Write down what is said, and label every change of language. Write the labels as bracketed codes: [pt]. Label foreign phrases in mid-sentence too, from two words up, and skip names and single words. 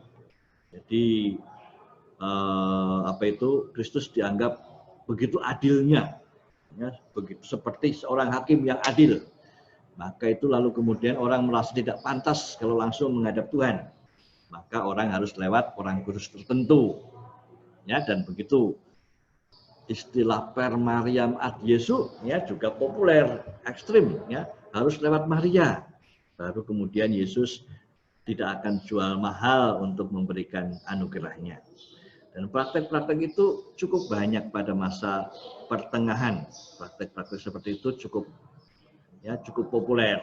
[id] Jadi Kristus dianggap begitu adilnya, ya, begitu seperti seorang hakim yang adil. Maka itu lalu kemudian orang merasa tidak pantas kalau langsung menghadap Tuhan. Maka orang harus lewat orang kudus tertentu, ya, dan begitu. Istilah [la] per Mariam ad Yesu, [id] ya, juga populer, ekstrim, ya, harus lewat Maria. Baru kemudian Yesus tidak akan jual mahal untuk memberikan anugerahnya. Dan praktek-praktek itu cukup banyak pada masa pertengahan. Praktek-praktek seperti itu cukup populer.